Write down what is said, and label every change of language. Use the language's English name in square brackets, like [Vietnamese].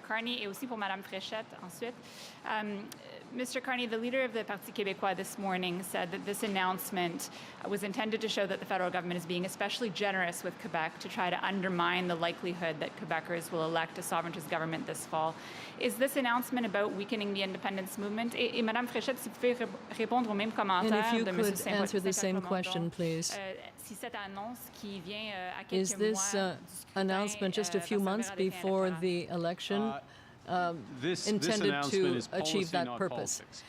[French] Carney et aussi pour Madame Fréchette ensuite. [English] Mr. Carney, the leader of the Parti Québécois this morning said that this announcement was intended to show that the federal government is being especially generous with Quebec to try to undermine the likelihood that Quebecers will elect a sovereigntist government this fall. Is this announcement about weakening the independence movement? [French] Et Madame Fréchette, si vous pouvez répondre au même commentaire de M. [English] Could answer the same question, please. [French] Si cette annonce qui vient à quelques [English] Is this announcement just a few months before the election intended to achieve that purpose?